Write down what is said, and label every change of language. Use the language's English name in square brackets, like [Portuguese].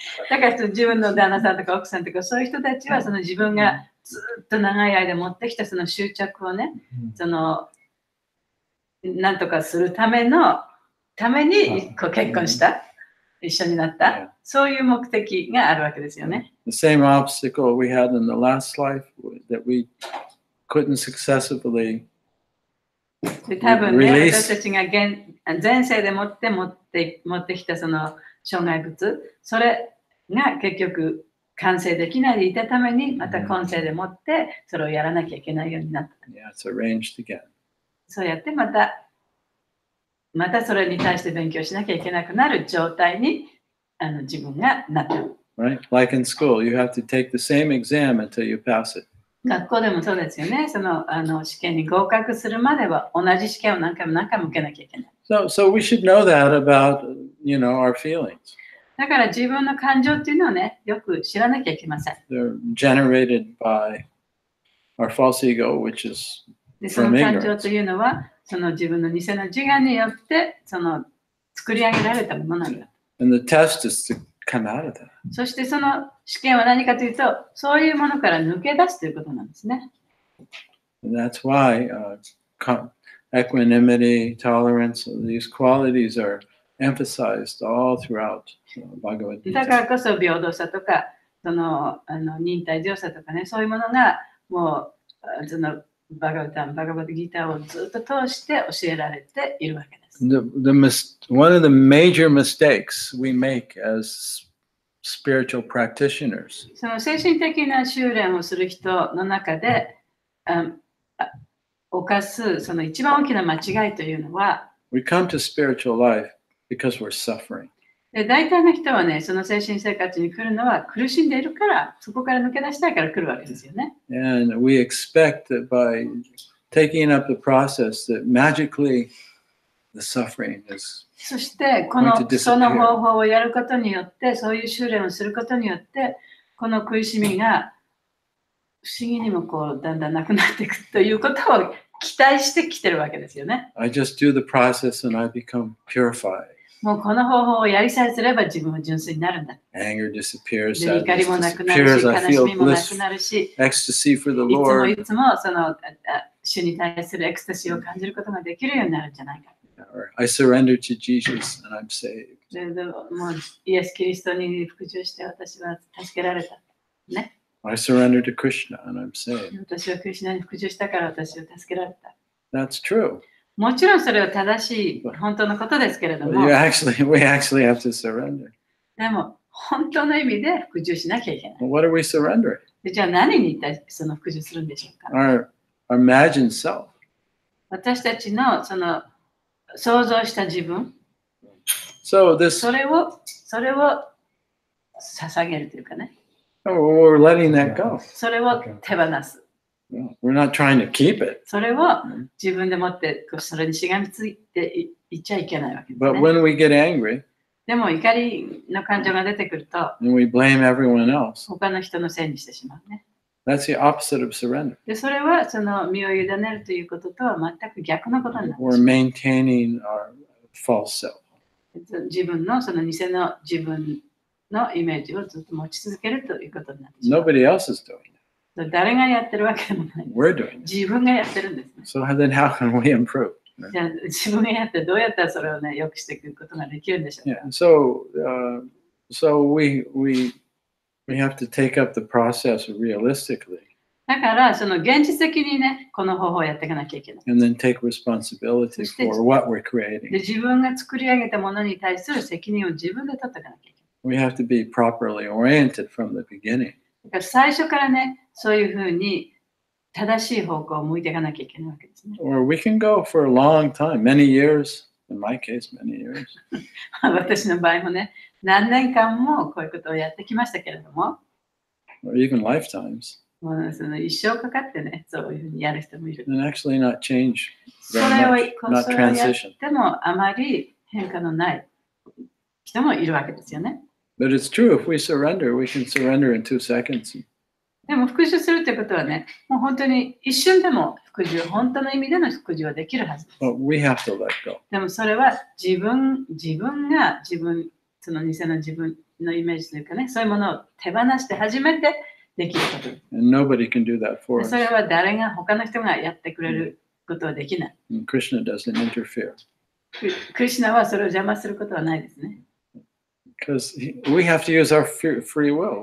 [Japanese] だから自分の旦那さんとか奥さんとかそういう人たちはその自分がずっと長い間持ってきたその執着をね、なんとかするために結婚した、一緒になった、そういう目的があるわけですよね。 [English] The same obstacle we had in the last life that we couldn't successfully [Japanese] で多分ね、私たちが前世で持ってきたその障害物、それが結局完成できないでいたために、また今世でもってそれをやらなきゃいけないようになった。 [English] Yeah, it's arranged again. [Japanese] そうやってまたそれに対して勉強しなきゃいけなくなる状態に自分がなった。 [English] Right? Like in school, you have to take the same exam until you pass it. [Japanese] 学校でもそうですよね。その試験に合格するまでは同じ試験を何回も受けなきゃいけない。 [English] So we should know that about, our feelings. [Japanese] だから自分の感情っていうのをね、よく知らなきゃいけません。 [English] They're generated by our false ego, which is [Japanese] でその感情というのは、その自分の偽の自我によって作り上げられたものなんだ。 [English] And the test is to come out of that. [Japanese] そしてその試験は何かというと、そういうものから抜け出すということなんですね。 [English] And that's why equanimity, tolerance, these qualities are emphasized all throughout Bhagavad Gita. [Japanese] だからこそ平等さとか、忍耐強さとかね、そういうものがもうそのバガバッドギーターをずっと通して教えられているわけです。 [English] One of the major mistakes we make as spiritual practitioners [Japanese] その精神的な修練をする人の中で犯すその一番大きな間違いというのは、 [English] we come to spiritual life because we're suffering. [Japanese] で大体の人はね、その精神生活に来るのは苦しんでいるから、そこから抜け出したいから来るわけですよね。 [English] And we expect that by taking up the process that magically the suffering is [Japanese] そしてその方法をやることによって、そういう修練をすることによって、この苦しみが不思議にもだんだんなくなっていくということを期待してきてるわけですよね。 [English] I just do the process and I become purified. [Japanese] もうこの方法をやりさえすれば自分は純粋になるんだ。 [English] Anger disappears, [Japanese] で怒り [English] sadness [Japanese] もなくなるし、 [English] disappears, I [Japanese] 悲し [English] feel [Japanese] みもなく [English] bliss, [Japanese] なるし、 [English] ecstasy for the [Japanese] いつも [English] Lord. [Japanese] いつもその主に対するエクスタシーを感じることができるようになるんじゃないか。 [English] Or I surrender to Jesus and I'm saved. [Japanese] でもうイエス・キリストに服従して私は助けられた。ね。 [English] I surrender to Krishna and I'm saved. [Japanese] 私はクリシュナに服従したから私を助けられた。 [English] That's true. [Japanese] もちろんそれは正しい本当のことですけれど [English] But [Japanese] も、 [English] we actually have to surrender. [Japanese] でも本当の意味で服従しなきゃいけない。 [English] Well, what are we surrendering? [Japanese] でじゃあ何に対してその服従するんでしょうか。 [English] Our imagined self. [Japanese] 私たちのその想像した自分、 [English] So [Japanese] それを捧げるというかね、 [English] we're letting that go. [Japanese] それを手放す。 [English] We're not trying to keep it. [Japanese] それを自分でもってそれにしがみついていっちゃいけないわけです [English] But [Japanese] ね。 [English] when we get angry [Japanese] でも怒りの感情が出てくると [English] and we blame everyone else, [Japanese] 他の人のせいにしてしまうね。 [English] that's the opposite of surrender. [Japanese] でそれはその身を委ねるということとは全く逆のことになって [English] We're [Japanese] しまう。 [English] maintaining our false self. [Japanese] 自分のその偽の自分のイメージをずっと持ち続けるということになってしまう。 [English] Nobody else is doing it. [Japanese] 誰がやってるわけでもない。 [English] We're doing it. [Japanese] 自分がやってるんですね。 [English] So then how can we improve? [Japanese] じゃあ自分がやってどうやったらそれをね、良くしていくことができるんでしょうか。 [English] Yeah. So we have to take up the process realistically [Japanese] だからその現実的にね、この方法をやっていかなきゃいけない。 [English] and then take responsibility for what we're [Japanese] で [English] creating. [Japanese] 自分が作り上げたものに対する責任を自分で取っていかなきゃいけない。 [English] We have to be properly oriented from the beginning. [Japanese] だから最初からね、そういうふうに正しい方向を向いていかなきゃいけないわけですね。 [English] Or we can go for a long time, many years. In my case, many years. [Japanese] 私の場合もね、何年間もこういうことをやってきましたけれども、 [English] Or even lifetimes. [Japanese] もうその一生かかってね、そういうふうにやる人もいる。 [English] And actually not change [Japanese] そ [English] very [Japanese] れを [English] much, not [Japanese] それをやっ [English] transition. [Japanese] てもあまり変化のない人もいるわけですよね。 [English] But it's true, if we surrender, we can surrender in 2 seconds. [Japanese] でも復讐するということはね、もう本当に一瞬でも復讐、本当の意味での復讐はできるはずです。 [English] But we have to let go. [Japanese] でもそれは自分がその偽の自分のイメージというかね、そういうものを手放して初めてできることです。 [English] And nobody can do that for [Japanese] で [English] us. [Japanese] それは他の人がやってくれることはできない。 [English] And Krishna doesn't interfere. [Japanese] クリシュナはそれを邪魔することはないですね。 [English] Because we have to use our free will.